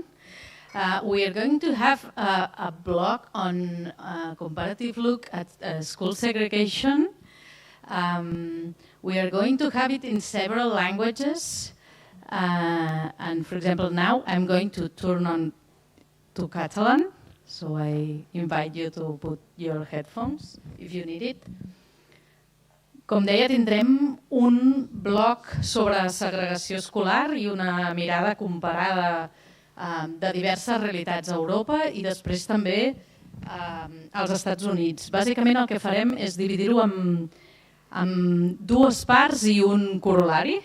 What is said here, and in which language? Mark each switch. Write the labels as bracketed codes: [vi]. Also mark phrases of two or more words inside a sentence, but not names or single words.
[en] We are going to have a block on comparative look at school segregation. We are going to have it in several languages. And for example, now I'm going to turn on to Catalan. So I invite you to put your headphones if you need it. [ca] Com deia, tindrem un bloc sobre segregació escolar i una mirada comparada de diverses realitats a Europa i després també als Estats Units. Bàsicament el que farem és dividir-ho en dues parts i un corolari.